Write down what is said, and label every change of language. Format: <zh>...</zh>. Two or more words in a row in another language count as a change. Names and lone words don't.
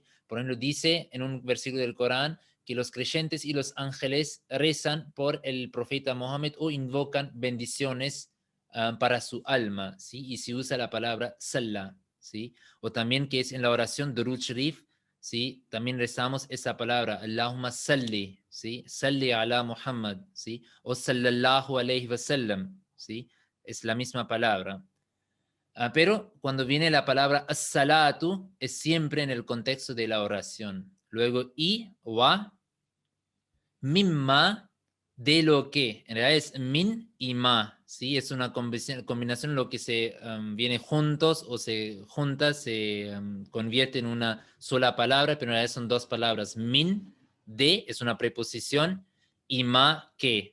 <es>Por ejemplo, dice en un versículo del Corán que los creyentes y los ángeles rezan por el profeta Mohammed o invocan bendiciones para su alma, ¿sí? Y se usa la palabra salla, ¿sí? O también que es en la oración Durud Sharif, ¿sí? También rezamos esa palabra,</es> <ar>اللهم صل, ¿sí? صل على محمد, ¿sí? O صلى الله عليه وسلم,</ar> <es>¿sí? Es la misma palabra. Pero cuando viene la palabra as-salatu, es siempre en el contexto de la oración. Luego, y,</es> <ar>و، مما,</ar> <es>de lo que. En realidad es min y ma, ¿sí? Es una combinación lo que se viene juntos o se junta, se convierte en una sola palabra, pero en realidad son dos palabras. Min, de, es una preposición, y ma, que.</es>